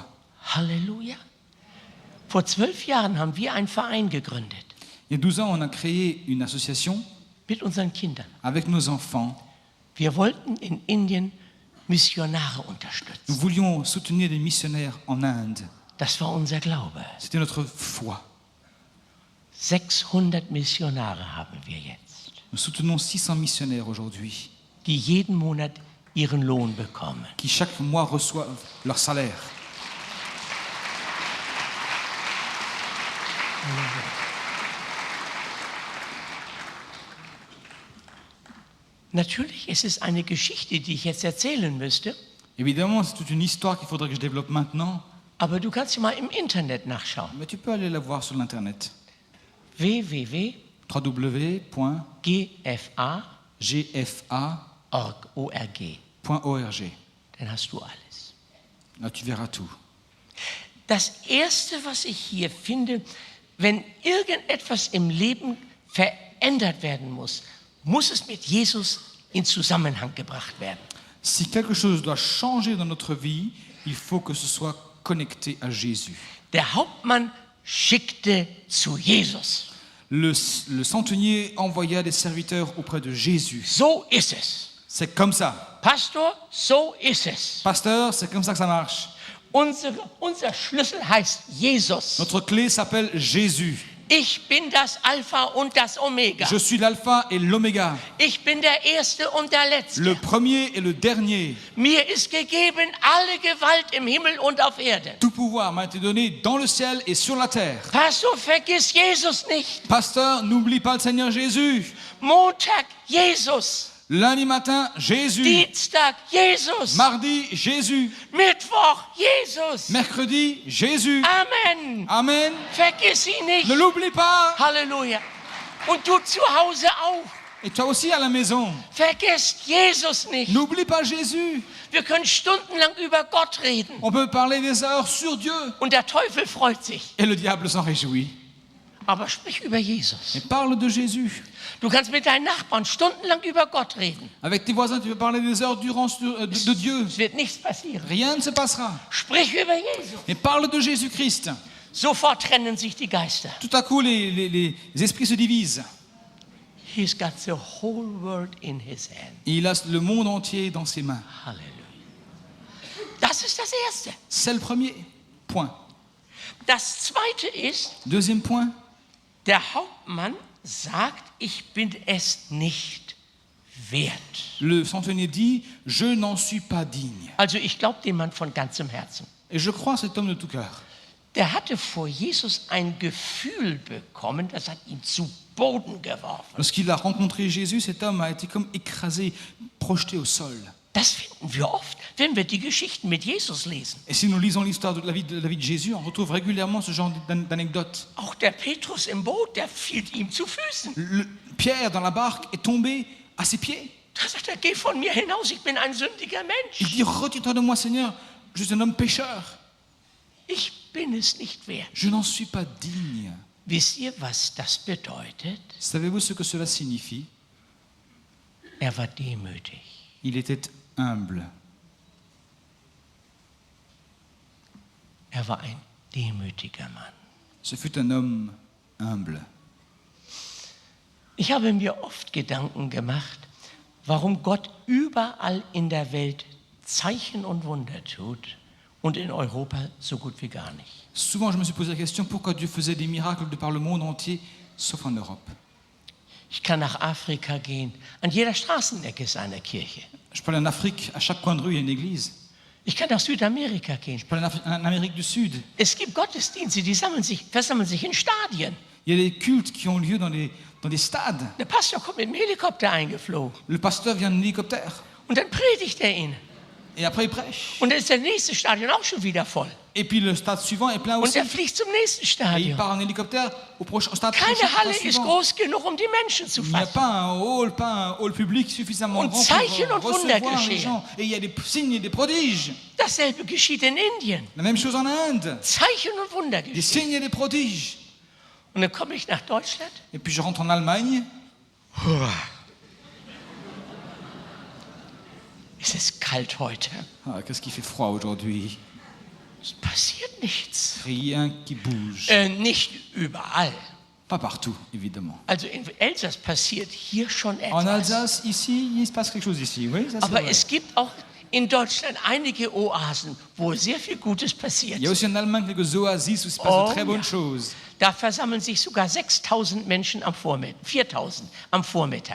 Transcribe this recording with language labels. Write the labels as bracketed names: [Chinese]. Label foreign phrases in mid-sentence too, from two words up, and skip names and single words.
[German] Halleluja. Vor 12 Jahren haben wir einen Verein gegründet [French] Il y a 12 ans, on a créé une association [German] mit unseren Kindern. [French] avec nos enfants. [German] Wir wollten in Indien Missionare [French] Nous [German] unterstützen. [French] voulions soutenir des missionnaires en Inde. [German] Das war unser Glaube. [French] C'était notre foi. [German] 600 Missionare haben wir jetzt, [French] Nous soutenons 600 missionnaires aujourd'hui [German] die jeden Monat ihren Lohn bekommen. [French] qui chaque mois reçoivent leur salaire. [German] Natürlich ist es eine Geschichte, die ich jetzt erzählen müsste, [French] Évidemment, c'est toute une histoire qu'il faudrait que je développe maintenant, [German] aber du kannst sie mal im Internet nachschauen. [French] mais tu peux aller la voir sur l'internet. [German] www.gfa.org. [French] www.gfa.org. [German] Dann hast du alles. [French] Là, tu verras tout. [German] Das Erste, was ich hier finde, wenn irgendetwas im Leben verändert werden muss, muss es mit Jesus in Zusammenhang gebracht werden. [French] Si quelque chose doit changer dans notre vie, il faut que ce soit connecté à Jésus. [German] Der Hauptmann schickte zu Jesus. [French] le centenier envoya des serviteurs auprès de Jésus. [German] So ist es. [French] C'est comme ça. [German] Pastor, so ist es. [French] Pasteur, c'est comme ça que ça marche. [German] Unser Schlüssel heißt Jesus. [French] Notre clé s'appelle Jésus. [German] Ich bin das Alpha und das Omega. [French] Je suis l'alpha et l'oméga, [German] Ich bin der Erste und der Letzte. [French] le premier et le dernier. [German] Mir ist gegeben alle Gewalt im Himmel und auf Erden. [French] Tout pouvoir m'a été donné dans le ciel et sur la terre. [German] Pastor, vergiss Jesus nicht. [French] Pasteur, n'oublie pas le Seigneur Jésus. [German] Montag, Jesus. [French] Lundi matin, Jésus. [German] Dienstag, Jesus. [French] Mardi, Jésus. [German] Mittwoch, Jesus. [French] Mercredi, Jésus. [German] Amen. [French] Amen. [German] Vergiss ihn nicht. [French] Ne l'oublie pas. [German] Halleluja. Und du zu Hause auch. [French] Et toi aussi à la maison. [German] Vergesst Jesus nicht. [French] N'oublie pas Jésus. [German] Wir können stundenlang über Gott reden. [French] On peut parler des heures sur Dieu. [German] Und der Teufel freut sich. [French] Et le diable s'en réjouit. [German] Aber sprich über Jesus. [French] Et parle de Jésus. [German] Du kannst mit deinen Nachbarn stundenlang über Gott reden. [French] Avec tes voisins, tu peux parler des heures durant de Dieu. [German] Es wird nichts passieren. [French] Rien ne se passera. [German] Sprich über Jesus. [French] Mais parle de Jésus-Christ. [German] Sofort trennen sich die Geister. [French] Tout à coup, les esprits se divisent. [English] He's got the whole world in his hand. [French] Et il a le monde entier dans ses mains. [German] Halleluja. Das ist das Erste. [French] C'est le premier point. [German] Das Zweite ist, [French] Deuxième point, [German] der Hauptmann sagt, ich bin es nicht wert. [French] le centenier dit « Je n'en suis pas digne [German] Also ich glaube dem Mann von ganzem Herzen. ». [French] Et je crois à cet homme de tout cœur. [German] Der hatte vor Jesus ein Gefühl bekommen, das hat ihn zu Boden geworfen. [French] Lorsqu'il a rencontré Jésus, cet homme a été comme écrasé, projeté au sol. [German] Das finden wir oft, wenn wir die Geschichten mit Jesus lesen. [French] Et si nous lisons l'histoire de la vie de Jésus, on retrouve régulièrement ce genre d'anecdotes. [German] Auch der Petrus im Boot, der fiel ihm zu Füßen. [French] Pierre, dans la barque, est tombé à ses pieds. [German] Da sagt er, geh von mir hinaus, ich bin ein sündiger [French] Il [German] Mensch. [French] dit « Retire-toi de moi, Seigneur, je suis un homme pécheur. [German] Ich bin es nicht wert. [French] Je n'en suis pas digne. » [German] Wisst ihr, was das bedeutet? [French] Savez-vous ce que cela signifie? [German] Er war demütig. [French] Il était humble. [German] Er war ein demütiger Mann. [French] Ce fut un homme humble. [German] Ich habe mir oft Gedanken gemacht, warum Gott überall in der Welt Zeichen und Wunder tut und in Europa so gut wie gar nicht. [French] Souvent, je me suis posé la question pourquoi Dieu faisait des miracles de par le monde entier, sauf en Europe. [German] Ich kann nach Afrika gehen. An jeder Straßenecke ist eine Kirche. [French] Je peux aller en Afrique, à chaque coin de rue, il y a une église. [German] Ich kann nach Südamerika gehen. [French] Je peux aller en Amérique du Sud. [German] Es gibt Gottesdienste, die versammeln sich in Stadien. [French] Il y a des cultes qui ont lieu dans des stades. [German] Der Pastor kommt mit dem Helikopter eingeflogen. [French] Le pasteur vient en hélicoptère. [German] Und dann predigt er ihnen. [French] Et après, il prêche. [German] Und dann ist das nächste Stadion auch schon wieder voll. [French] Et puis le stade suivant est plein [German] Und [French] aussi. [German] er fliegt zum nächsten [French] Et il [German] Stadion. [French] part en hélicoptère au stade [German] Keine Halle ist [French] suivant. [German] groß genug, um die Menschen zu [French] Il n'y a [German] fassen. [French] pas un hall public suffisamment [German] Und [French] grand [German] Zeichen und [French] pour [German] Wunder [French] recevoir les [German] geschehen. [French] gens. Et il y a des signes et des prodiges. [German] Dasselbe geschieht in Indien. [French] La même chose en Inde. [German] Zeichen und Wunder [French] Des [German] geschehen. [French] signes et des prodiges. [German] Und dann komme ich nach Deutschland. [French] Et puis je rentre en Allemagne. [German] Es ist kalt heute. [French] Ah, qu'est-ce qui fait froid aujourd'hui? [German] Es passiert nichts. [French] Rien qui bouge. [German] Nicht überall. [French] Pas partout, évidemment. [German] Also in Elsass passiert hier schon [French] En [German] etwas. [French] Alsace, ici, il se passe quelque chose ici. Oui, ça c'est [German] Aber [French] vrai. [German] es gibt auch in Deutschland einige Oasen, wo sehr viel Gutes passiert. [French] Il y a aussi en Allemagne quelques oasis où il se passe de très bonnes [German] ja. [French] choses. [German] Da versammeln sich sogar 6.000 Menschen am Vormittag, 4.000 am Vormittag.